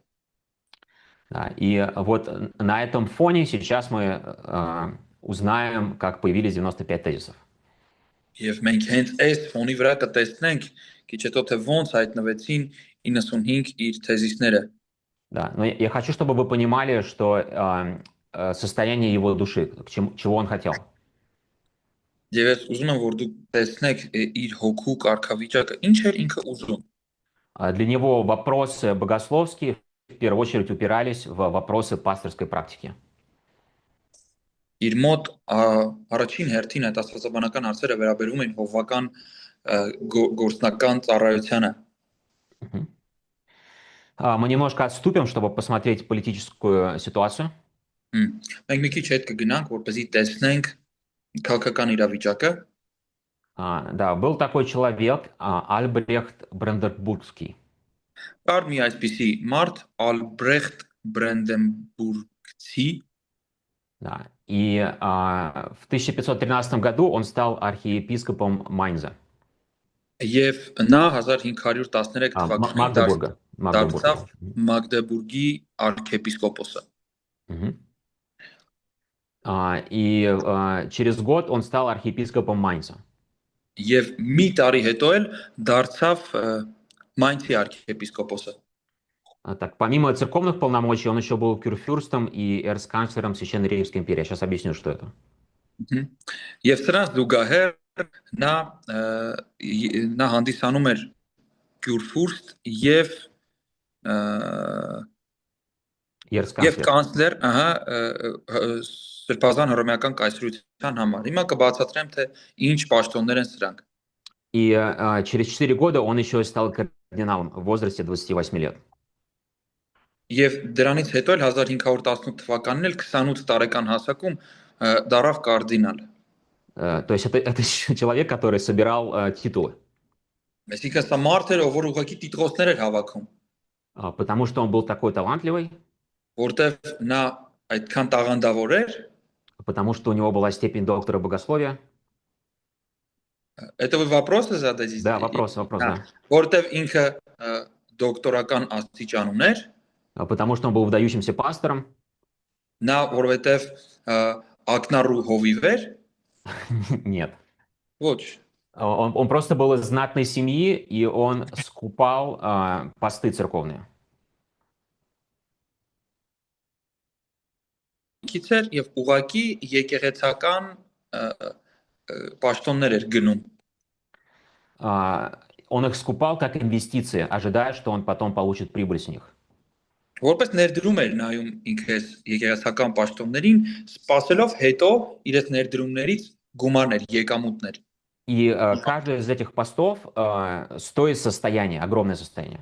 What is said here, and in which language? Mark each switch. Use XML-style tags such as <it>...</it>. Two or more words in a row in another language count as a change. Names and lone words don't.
<ru>Да, и вот на этом фоне сейчас мы узнаем, как появились 95 тезисов.</ru> <hy>Եվ մենք հենց այս фоնի վրա կտեսնենք, քիչ հետո թե ոնց հայտնվեցին 95 իր թեզիսները։</hy> <ru>Да, но я хочу, чтобы вы понимали, что состояние его души, чего он хотел.</ru> <hy>Եվ ես ուզում եմ, որ դուք տեսնեք իր հոգու կարգավիճակը, ինչ էր ինքը ուզում։</hy> <ru>Для него вопросы богословские в первую очередь упирались в вопросы пасторской практики.</ru> <hy>Իր мոտ առաջին հերթին այդ աստվածաբանական հարցերը վերաբերում են հովվական գործնական ծառայությանը։</hy> <ru>Мы немножко отступим, чтобы посмотреть политическую ситуацию.</ru> <hy>Մենք մի քիչ հետ կգնանք, որպեսզի տեսնենք քաղաքական իրավիճակը։</hy> <ru>Да, был такой человек, Альбрехт Бранденбургский.</ru> <hy>Կար մի այսպիսի մարդ, Ալբրեխտ Բրանդենբուրգցի,</hy> <ru>Да. И в 1513 году он стал архиепископом Майнза.</ru> <hy>Եվ նա 1513 թվականին դարձավ Մագդեբուրգի արքեպիսկոպոսը։</hy> <ru>И через год он стал архиепископом Майнца.</ru> <hy>Եվ մի տարի հետո էլ դարձավ Մայնցի արքեպիսկոպոսը։</hy> <ru>Так, помимо церковных полномочий, он еще был кюрфюрстом и эрцканцлером Священной Римской империи. Сейчас объясню, что это.</ru> <hy>Եվ սրանց զուգահեռ նա հանդիսանում էր կյուրֆուրստ եւ կանցլեր, Սրբազան հռոմեական կայսրության համար։ Հիմա կբացատրեմ, թե ինչ պաշտոններ են սրանք։</hy> <ru>И через 4 года он еще стал кардиналом в возрасте 28 лет.</ru> <hy>Եվ դրանից հետո էլ 1518 թվականին էլ 28 տարեկան հասակում դարավ կարդինալ։</hy> <ru>То есть это человек, который собирал титулы.</ru> <hy>Այսինքն սա մարդ էր, ով ուղղակի տիտղոսներ էր հավաքում։</hy> <ru>Потому что он был такой талантливый.</ru> <hy>Որտեվ նա այդքան տաղանդավոր էր։</hy> <ru>Потому что у него была степень доктора богословия. Это вы вопросы зададите? Да, вопрос, да.</ru> <hy>Որտեվ ինքը դոկտորական աստիճան ուներ։</hy> <ru>Потому что он был выдающимся пастором.</ru> <hy>Նա որովհետև ակնառու հովիվ էր։</hy> <ru>Нет.</ru> <hy>Ոչ։</hy> <ru>Он просто был из знатной семьи, и он скупал посты церковные.</ru> <hy>Քիչեր եւ ուղակի եկեղեցական պաշտոններ էր գնում։</hy> <ru>Он их скупал как инвестиции, ожидая, что он потом получит прибыль с них.</ru> <hy>Որպես ներդրում էր նայում ինքը այս եկեղեցական պաշտոններին, սпасելով հետո իր այս ներդրումներից գումարներ, եկամուտներ։</hy> <ru>И каждый из этих постов стоит состояние, огромное состояние,</ru>